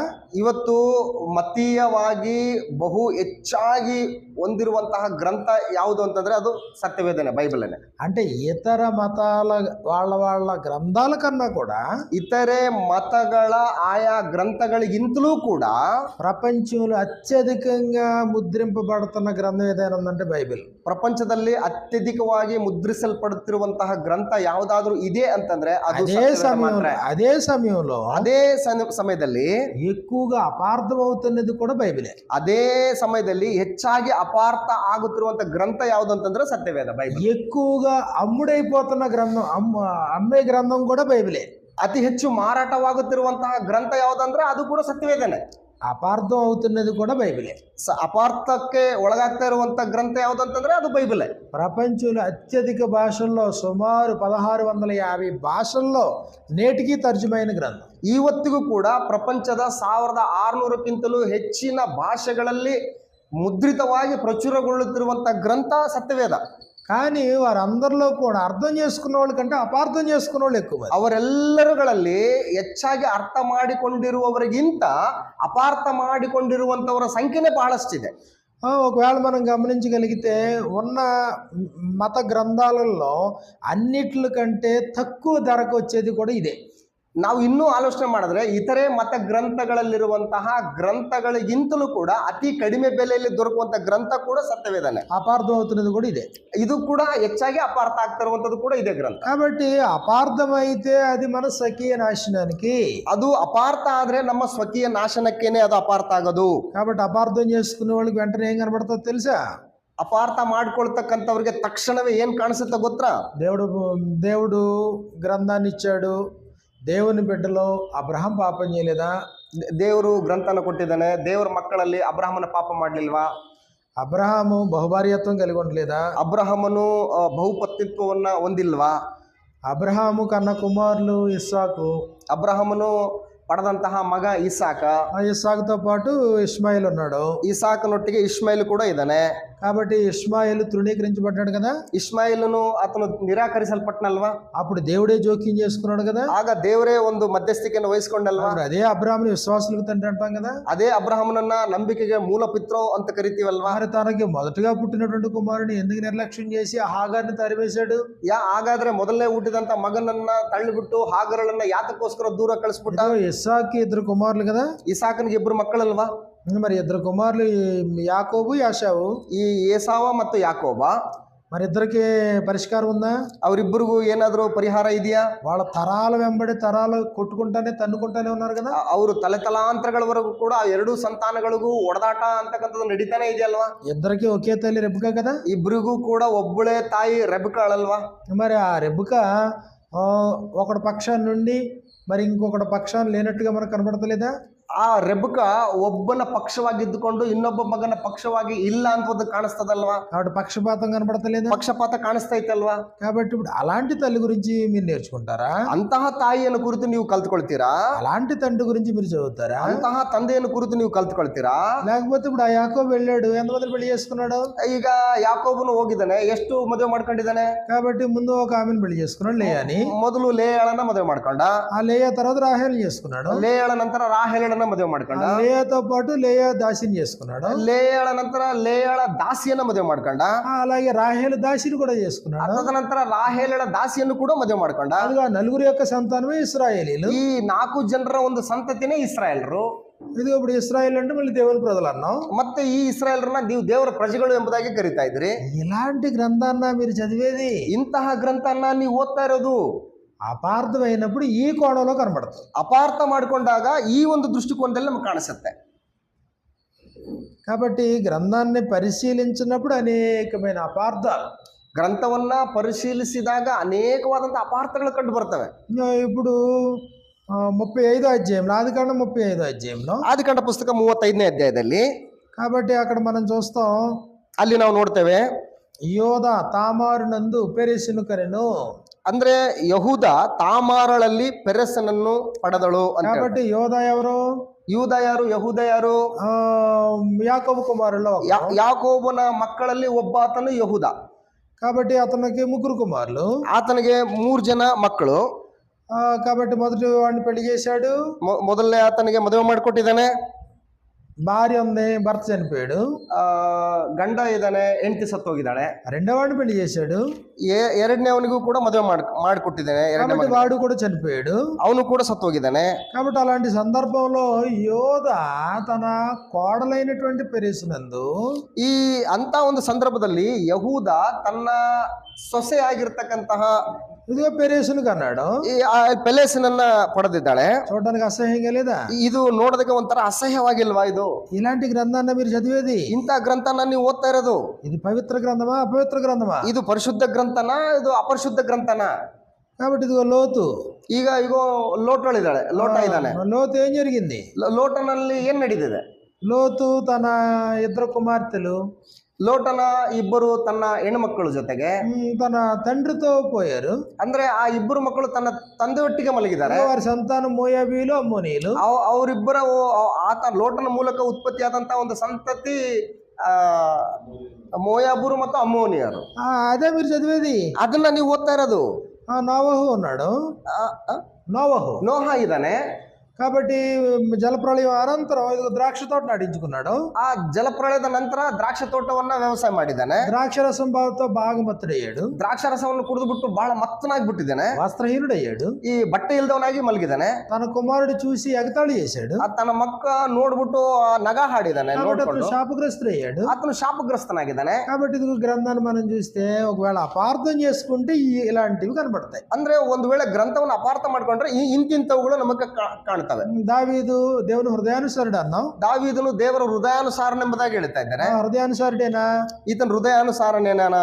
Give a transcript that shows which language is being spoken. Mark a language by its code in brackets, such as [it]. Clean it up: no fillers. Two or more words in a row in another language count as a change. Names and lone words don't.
[kn] ಇವತ್ತು ಮತೀಯವಾಗಿ ಬಹು ಹೆಚ್ಚಾಗಿ ಹೊಂದಿರುವಂತಹ ಗ್ರಂಥ ಯಾವುದು ಅಂತಂದ್ರೆ ಅದು ಸತ್ಯವೇದನೆ, ಬೈಬಲನೆ. [te] అంటే ఇతర మతాల వాళ్ళ గ్రంథాల కన్నా కూడా [kn] ಇತರೆ ಮತಗಳ ಆಯಾ ಗ್ರಂಥಗಳಿಗಿಂತಲೂ ಕೂಡ [te] ప్రపంచంలో అత్యధికంగా ముద్రింపబడుతున్న గ్రంథం ఏదైనా ఉందంటే బైబిల్. [kn] ಪ್ರಪಂಚದಲ್ಲಿ ಅತ್ಯಧಿಕವಾಗಿ ಮುದ್ರಿಸಲ್ಪಡುತ್ತಿರುವಂತಹ ಗ್ರಂಥ ಯಾವುದಾದ್ರೂ ಇದೆ ಅಂತಂದ್ರೆ ಅದು [te] అదే సమయంలో [kn] ಅದೇ ಸಮಯದಲ್ಲಿ [te] ఎక్కువగా అపార్థం అవుతున్నది కూడా బైబిలే. [kn] ಅದೇ ಸಮಯದಲ್ಲಿ ಹೆಚ್ಚಾಗಿ ಅಪಾರ್ಥ ಆಗುತ್ತಿರುವಂತಹ ಗ್ರಂಥ ಯಾವುದು ಅಂತಂದ್ರೆ ಸತ್ಯವೇದ, ಬೈಬಲ್. [te] ఎక్కువగా అమ్ముడైపోతున్న గ్రంథం, అమ్మే గ్రంథం కూడా బైబిలే. [kn] ಅತಿ ಹೆಚ್ಚು ಮಾರಾಟವಾಗುತ್ತಿರುವಂತಹ ಗ್ರಂಥ ಯಾವುದಂದ್ರೆ ಅದು ಕೂಡ ಸತ್ಯವೇದನೆ. [te] అపార్థం అవుతున్నది కూడా బైబిలే. [kn] ಅಪಾರ್ಥಕ್ಕೆ ಒಳಗಾಗ್ತಾ ಇರುವಂತ ಗ್ರಂಥ ಯಾವುದಂತಂದ್ರೆ ಅದು ಬೈಬಲೇ. [te] ప్రపంచంలో అత్యధిక భాషల్లో సుమారు 1650 భాషల్లో నేటికి తర్జుమైన గ్రంథం. [kn] ಇವತ್ತಿಗೂ ಕೂಡ ಪ್ರಪಂಚದ 1600ಕ್ಕಿಂತಲೂ ಹೆಚ್ಚಿನ ಭಾಷೆಗಳಲ್ಲಿ ಮುದ್ರಿತವಾಗಿ ಪ್ರಚುರಗೊಳ್ಳುತ್ತಿರುವಂತ ಗ್ರಂಥ ಸತ್ಯವೇದ. [te] కానీ వారందరిలో కూడా అర్థం చేసుకున్న వాళ్ళ కంటే అపార్థం చేసుకున్న వాళ్ళు ఎక్కువ. [kn] ಅವರೆಲ್ಲರುಗಳಲ್ಲಿ ಹೆಚ್ಚಾಗಿ ಅರ್ಥ ಮಾಡಿಕೊಂಡಿರುವವರಿಗಿಂತ ಅಪಾರ್ಥ ಮಾಡಿಕೊಂಡಿರುವಂತವರ ಸಂಖ್ಯೆನೇ ಬಹಳಷ್ಟಿದೆ. [te] ఒకవేళ మనం గమనించగలిగితే ఉన్న మత గ్రంథాలలో అన్నిట్లకంటే తక్కువ ధరకు వచ్చేది కూడా ఇదే. [kn] ನಾವು ಇನ್ನೂ ಆಲೋಚನೆ ಮಾಡಿದ್ರೆ ಇತರೆ ಮತ ಗ್ರಂಥಗಳಲ್ಲಿರುವಂತಹ ಗ್ರಂಥಗಳಿಗಿಂತಲೂ ಕೂಡ ಅತಿ ಕಡಿಮೆ ಬೆಲೆಯಲ್ಲಿ ದೊರಕುವಂತ ಗ್ರಂಥ ಕೂಡ ಸತ್ಯವೇದನೆ. [te] అపార్థం అవుతున్నది కూడా ఇదే. [kn] ಇದು ಕೂಡ ಹೆಚ್ಚಾಗಿ ಅಪಾರ್ಥ ಆಗ್ತಿರುವಂತದ್ದು ಕೂಡ ಇದೇ ಗ್ರಂಥ. [te] కాబట్టి అపార్థమైతే అది మన స్వకీయ నాశనానికి, [kn] ಅದು ಅಪಾರ್ಥ ಆದ್ರೆ ನಮ್ಮ ಸ್ವಕೀಯ ನಾಶನಕ್ಕೇನೆ ಅದು ಅಪಾರ್ಥ ಆಗೋದು. [te] కాబట్టి అపార్థం చేసుకునే వాళ్ళకి వెంటనే ఏం కనబడుతుందో తెలుసా? [kn] ಅಪಾರ್ಥ ಮಾಡ್ಕೊಳ್ತಕ್ಕಂಥವ್ರಿಗೆ ತಕ್ಷಣವೇ ಏನ್ ಕಾಣಿಸುತ್ತೆ ಗೊತ್ತಾ? [te] దేవుడు గ్రంథాన్ని ఇచ్చాడు. దేవుని బిడ్డలో అబ్రహాం పాపం చేయలేదా? [kn] ದೇವರು ಗ್ರಂಥನ ಕೊಟ್ಟಿದ್ದಾನೆ. ದೇವರ ಮಕ್ಕಳಲ್ಲಿ ಅಬ್ರಹಾಮನ ಪಾಪ ಮಾಡ್ಲಿಲ್ವಾ? [te] అబ్రహాము బహుభార్యత్వం కలిగి ఉండలేదా? [kn] ಅಬ್ರಹಾಮನು ಬಹುಪತ್ನಿತ್ವವನ್ನ ಹೊಂದಿಲ್ವಾ? [te] అబ్రహాము కన్న కుమారులు ఇస్సాకు. [kn] ಅಬ್ರಹಾಮನು ಪಡೆದಂತಹ ಮಗ ಇಸಾಕ. [te] ఇస్సాకుతో పాటు ఇష్మాయిల్ ఉన్నాడు. [kn] ಇಸಾಕನೊಟ್ಟಿಗೆ ಇಷ್ಮಾಯಿಲ್ ಕೂಡ ಇದ್ದಾನೆ. [te] కాబట్టి ఇష్మాయిల్ తృణీకరించబడ్డాడు కదా. [kn] ಇಷ್ಮಾಯಿಲನು ಆತನು ನಿರಾಕರಿಸಲ್ಪಟ್ಟನಲ್ವಾ? [te] అప్పుడు దేవుడే జోక్యం చేసుకున్నాడు కదా. [kn] ಆಗ ದೇವರೇ ಒಂದು ಮಧ್ಯಸ್ಥಿಕೆಯನ್ನು ವಹಿಸಿಕೊಂಡಲ್ವಾ? [te] అదే అబ్రహాముని విశ్వాసులకు తండ్రి అంటాం కదా. [kn] ಅದೇ ಅಬ್ರಹಾಮನನ್ನ ನಂಬಿಕೆಗೆ ಮೂಲ ಪಿತೃ ಅಂತ ಕರಿತೀವಲ್ವಾ? [te] మరి తనకి మొదటగా పుట్టినటువంటి కుమారుని ఎందుకు నిర్లక్ష్యం చేసి హాగార్ని తరివేశాడు? [kn] ಹಾಗಾದ್ರೆ ಮೊದಲನೇ ಹುಟ್ಟಿದಂತ ಮಗನನ್ನ ತಳ್ಳಿಬಿಟ್ಟು ಹಾಗರಳನ್ನ ಯಾತಕ್ಕೋಸ್ಕರ ದೂರ ಕಳಿಸ್ಬಿಟ್ಟ? [te] ఇస్సాకి 2 కుమారులు కదా. [kn] ಇಸಾಕನಿಗೆ 2 ಮಕ್ಕಳಲ್ವಾ? [te] మరి 2 కుమారులు యాకోబు, యాషావు. [kn] ಈ ಏಸಾವ ಮತ್ತು ಯಾಕೋಬ. [te] మరి ఇద్దరికి పరిష్కారం ఉందా? [kn] ಅವರಿಬ್ಬರಿಗೂ ಏನಾದರೂ ಪರಿಹಾರ ಇದೆಯಾ? [te] వాళ్ళ తరాల వెంబడి తరాలు కొట్టుకుంటానే తన్నుకుంటానే ఉన్నారు కదా. [kn] ಅವರು ತಲೆತಲಾಂತರಗಳವರೆಗೂ ಕೂಡ 2 ಸಂತಾನಗಳಿಗೂ ಒಡದಾಟ ಅಂತಕ್ಕಂಥದ್ದು ನಡೀತಾನೆ ಇದೆಯಲ್ವಾ? [te] ఇద్దరికి ఒకే తల్లి రెబెకా కదా. [kn] ಇಬ್ಬರಿಗೂ ಕೂಡ ಒಬ್ಬಳೇ ತಾಯಿ ರೆಬೆಕಾಳಲ್ವಾ? [te] మరి ఆ రెబెకా ఒకటి పక్షాన్ని నుండి మరి ఇంకొకటి పక్షాన్ని లేనట్టుగా మనకు కనబడతలేదా? [kn] ಆ ರೆಬಕ ಒಬ್ಬನ ಪಕ್ಷವಾಗಿದ್ದುಕೊಂಡು ಇನ್ನೊಬ್ಬ ಮಗನ ಪಕ್ಷವಾಗಿ ಇಲ್ಲ ಅಂತ ಕಾಣಿಸ್ತದಲ್ವಾ? [te] కాబట్టి పక్షపాతం కనబడతలేదా? [kn] ಪಕ್ಷಪಾತ ಕಾಣಿಸ್ತಾ ಇತ್ತಲ್ವಾ? [te] కాబట్టి ఇప్పుడు అలాంటి తల్లి గురించి మీరు నేర్చుకుంటారా? [kn] ಅಂತಹ ತಾಯಿಯನ್ನು ಕುರಿತು ನೀವು ಕಲ್ತ್ಕೊಳ್ತೀರಾ? [te] అలాంటి తండ్రి గురించి మీరు చదువుతారా? [kn] ಅಂತಹ ತಂದೆಯನ್ನು ಕುರಿತು ನೀವು ಕಲ್ತ್ಕೊಳ್ತೀರಾ? [te] లేకపోతే ఇప్పుడు ఆ యాకోబు వెళ్ళాడు, ఎంతమంది పెళ్లి చేసుకున్నాడు? [kn] ಈಗ ಯಾಕೋಬನು ಹೋಗಿದ್ದಾನೆ, ಎಷ್ಟು ಮದುವೆ ಮಾಡ್ಕೊಂಡಿದ್ದಾನೆ? [te] కాబట్టి ముందు ఒక ఆమెను పెళ్లి చేసుకున్నాడు, లేయాని. [kn] ಮೊದಲು ಲೇಯಳನ್ನ ಮದುವೆ ಮಾಡ್ಕೊಂಡ, [te] ఆ లేయా తర్వాత రాహేలు చేసుకున్నాడు. [kn] ಲೇಯಳ ನಂತರ ರಾಹೇಲಳನ್ನ ಮದುವೆ ಮಾಡ್ಕೊಂಡ, [te] ఆ లేయాతో పాటు లేయా దాసిని చేసుకున్నాడు. [kn] ಲೇಯಳ ನಂತರ ಲೇಯಳ ದಾಸಿಯನ್ನ ಮದುವೆ ಮಾಡ್ಕೊಂಡ, [te] అలాగే రాహేలు దాసిని కూడా చేసుకున్నాడు. [kn] ತದನಂತರ ರಾಹೇಲಳ ದಾಸಿಯನ್ನು ಕೂಡ ಮದುವೆ ಮಾಡ್ಕೊಂಡ. [te] అదిగా నలుగురు యొక్క సంతానమే ఇశ్రాయేలీలు. [kn] ಈ 4 ಜನರ ಒಂದು ಸಂತತಿನೇ ಇಸ್ರಾಯೇಲರು. [te] ఇది ఇప్పుడు ఇశ్రాయేల్ అంటే మళ్ళీ దేవుని ప్రజలు అన్నాం. [kn] ಮತ್ತೆ ಈ ಇಸ್ರಾಯೇಲರನ್ನ ನೀವು ದೇವರ ಪ್ರಜೆಗಳು ಎಂಬುದಾಗಿ ಕರೀತಾ ಇದ್ರಿ. [te] ఇలాంటి గ్రంథాన్న మీరు చదివేది, [kn] ಇಂತಹ ಗ್ರಂಥನ ನೀವು ಓದ್ತಾ ಇರೋದು [te] అపార్థమైనప్పుడు ఈ కోణంలో కనబడుతుంది. [kn] ಅಪಾರ್ಥ ಮಾಡಿಕೊಂಡಾಗ ಈ ಒಂದು ದೃಷ್ಟಿಕೋನದಲ್ಲಿ ನಮಗೆ ಕಾಣಿಸುತ್ತೆ. [te] కాబట్టి గ్రంథాన్ని పరిశీలించినప్పుడు అనేకమైన అపార్థాలు, [kn] ಗ್ರಂಥವನ್ನ ಪರಿಶೀಲಿಸಿದಾಗ ಅನೇಕವಾದಂತಹ ಅಪಾರ್ಥಗಳು ಕಂಡು ಬರ್ತವೆ. [te] ఇప్పుడు 35వ అధ్యాయంలో, ఆదికాండం 35వ అధ్యాయంలో, [kn] ಆದಿಕಾಂಡ ಪುಸ್ತಕ 35ನೇ ಅಧ್ಯಾಯದಲ್ಲಿ, [te] కాబట్టి అక్కడ మనం చూస్తాం, [kn] ಅಲ್ಲಿ ನಾವು ನೋಡ್ತೇವೆ, [te] యోధ తామారు నందు పెరెసును కరెను. [kn] ಅಂದ್ರೆ ಯಹೂದ ತಾಮಾರಳಲ್ಲಿ ಪೆರೆಸನನ್ನು ಪಡೆದಳು ಅಂತ. [te] కాబట్టి యోధ ఎవరు? [kn] ಯೂದ ಯಾರು? ಯಹೂದ ಯಾರು? [te] యాకోబు కుమారుల్లో [kn] ಯಾಕೋಬನ ಮಕ್ಕಳಲ್ಲಿ ಒಬ್ಬ ಆತನು ಯಹೂದ. [te] కాబట్టి అతనికి 3 కుమారులు, [kn] ಆತನಿಗೆ 3 ಜನ ಮಕ್ಕಳು. [te] కాబట్టి మొదటి వాడిని పెళ్లి చేశాడు, [kn] ಮೊದಲನೇ ಆತನಿಗೆ ಮದುವೆ ಮಾಡಿಕೊಟ್ಟಿದ್ದಾನೆ. [te] భార్య ఉంది, భర్త చనిపోయాడు. [kn] ಗಂಡ ಇದ್ದಾನೆ, ಹೆಂಡತಿ ಸತ್ತೋಗಿದ್ದಾಳೆ. [te] రెండో వాడిని పెళ్లి చేశాడు, [kn] ಎರಡನೇ ಅವನಿಗೂ ಕೂಡ ಮದುವೆ ಮಾಡಿಕೊಟ್ಟಿದ್ದಾನೆ. [te] కాబట్టి వాడు కూడా చనిపోయాడు, [kn] ಅವನು ಕೂಡ ಸತ್ತೋಗಿದ್ದಾನೆ. [te] కాబట్టి అలాంటి సందర్భంలో యోధ తన కోడలైనటువంటి పెరెసునందు, [kn] ಈ ಅಂತ ಒಂದು ಸಂದರ್ಭದಲ್ಲಿ ಯಹೂದ ತನ್ನ ಸೊಸೆ ಆಗಿರ್ತಕ್ಕಂತಹ [te] ఇదిగో పెరెసును కన్నాడు. [kn] ಈ ಪೆಲೆಸನನ್ನ ಪಡೆದಿದ್ದಾಳೆ. [te] చూడడానికి అసహ్యంగా లేదా? [kn] ಇದು ನೋಡೋದಕ್ಕೆ ಒಂಥರ ಅಸಹ್ಯವಾಗಿಲ್ವಾ? ಇದು [te] ఇలాంటి గ్రంథాన్ని మీరు చదివేది, [kn] ಇಂಥ ಗ್ರಂಥನ ನೀವು ಓದ್ತಾ ಇರೋದು, [te] ఇది పవిత్ర గ్రంథమా అపవిత్ర గ్రంథమా? [kn] ಇದು ಪರಿಶುದ್ಧ ಗ್ರಂಥನ, ಇದು ಅಪರಿಶುದ್ಧ ಗ್ರಂಥನ? [te] కాబట్టి ఇదిగో లోతు, [kn] ಈಗ ಲೋಟಳಿದ್ದಾಳೆ, ಲೋಟ ಇದ್ದಾನೆ. [te] లోతు ఏం జరిగింది? [kn] ಲೋಟನಲ್ಲಿ ಏನ್ ನಡೀತಿದೆ? [te] లోతు తన 2 కుమార్తెలు, [kn] ಲೋಟನ 2 ತನ್ನ ಹೆಣ್ಣುಮಕ್ಕಳ ಜೊತೆಗೆ [te] తన తండ్రితో పోయారు. [kn] ಅಂದ್ರೆ ಆ 2 ಮಕ್ಕಳು ತನ್ನ ತಂದೆ ಒಟ್ಟಿಗೆ ಮಲಗಿದ್ದಾರೆ. [te] వారి సంతానం మోయాబీలు, అమ్మోనీయులు. [kn] ಅವರಿಬ್ಬರ ಆತ ಲೋಟನ ಮೂಲಕ ಉತ್ಪತ್ತಿಯಾದಂತಹ ಒಂದು ಸಂತತಿ ಮೋಯಾಬರು ಮತ್ತು ಅಮ್ಮೋನಿಯರು. [te] అదే మీరు చదివేది, [kn] ಅದನ್ನ ನೀವು ಓದ್ತಾ ಇರೋದು. [te] నోవహు ఉన్నాడు, నోవహు, [kn] ನೋಹ ಇದ್ದಾನೆ. [te] కాబట్టి జలప్రళయం అనంతరం ఇదిగో ద్రాక్ష తోట నాటించుకున్నాడు. [kn] ಆ ಜಲಪ್ರಳಯದ ನಂತರ ದ್ರಾಕ್ಷ ತೋಟವನ್ನ ವ್ಯವಸಾಯ ಮಾಡಿದ್ದಾನೆ. [te] ద్రాక్షరసం బాగుతో బాగా మత్తుడయ్యాడు, [kn] ದ್ರಾಕ್ಷರಸವನ್ನು ಕುಡಿದು ಬಹಳ ಮತ್ತನಾಗಿ ಬಿಟ್ಟಿದ್ದಾನೆ. [te] వస్త్రహీనుడయ్యాడు, [kn] ಈ ಬಟ್ಟೆ ಇಲ್ದವನಾಗಿ ಮಲಗಿದ್ದಾನೆ. [te] తన కుమారుడు చూసి ఎగతాళి చేశాడు, [kn] ತನ್ನ ಮಕ್ಕ ನೋಡ್ಬಿಟ್ಟು ನಗ ಹಾಡಿದ್ದಾನೆ. ನೋಡ್ಕೊಂಡು [te] శాపగ్రస్తుడయ్యాడు, [kn] ಆತನು ಶಾಪಗ್ರಸ್ತನಾಗಿದ್ದಾನೆ. [te] కాబట్టి ఇది గ్రంథాన్ని మనం చూస్తే ఒకవేళ అపార్థం చేసుకుంటే ఇలాంటివి కనబడతాయి. [kn] ಅಂದ್ರೆ ಒಂದು ವೇಳೆ ಗ್ರಂಥವನ್ನು ಅಪಾರ್ಥ ಮಾಡ್ಕೊಂಡ್ರೆ ಇಂತಿಂತವುಗಳು ನಮಗೆ ಕಾಣ್ತವೆ. [te] దావీదు దేవుని హృదయానుసారుడు అన్నాం. [kn] ದಾವೀದನು ದೇವರ ಹೃದಯಾನುಸಾರನೆಂಬುದಾಗಿ ಹೇಳ್ತಾ ಇದ್ದಾನೆ. [te] హృదయానుసారుడేనా? [kn] ಈತನ ಹೃದಯಾನುಸಾರನೇನ?